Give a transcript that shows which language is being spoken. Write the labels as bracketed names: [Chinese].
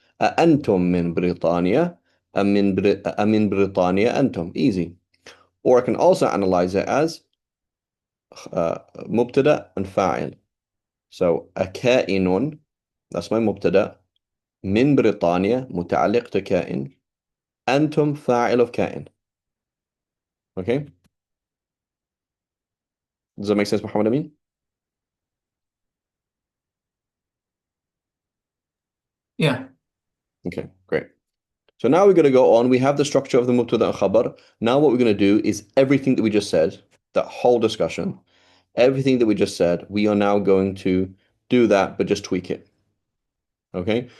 [Arabic] أأنتم من بريطانيا أم من بريطانيا أنتم, [English] easy. Or I can also analyze it as مبتدأ and فاعل. So [Arabic] أكائن, [English] that's my [Arabic] مبتدأ, من بريطانيا متعلق بكائن, أنتم فاعل [English] of [Arabic] كائن. [English] Okay? Does that make sense, Muhammad Amin? Yeah. Okay, great. So now we're going to go on. We have the structure of the mubtada and khabar. Now what we're going to do is everything that we just said, that whole discussion, everything that we just said, we are now going to do that, but just tweak it. Okay?